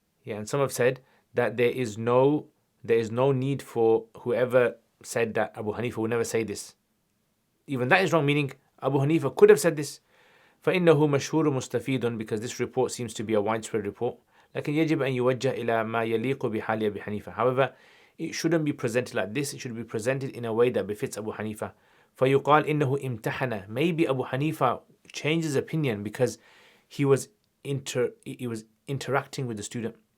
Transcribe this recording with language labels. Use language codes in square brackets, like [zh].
[en] Yeah, and some have said that there is no need for whoever said that Abu Hanifa will never say this. Even that is wrong, meaning Abu Hanifa could have said this. [ar] فإنه مشهور مستفيد, [en] because this report seems to be a widespread report. [ar] لكن يجب أن يوجه إلى ما يليق بحال أبي حنيفة. [en] However, it shouldn't be presented like this. It should be presented in a way that befits Abu Hanifa. [ar] فيقال إنه امتحن. [en] Maybe Abu Hanifa changed his opinion because he was interacting with the student.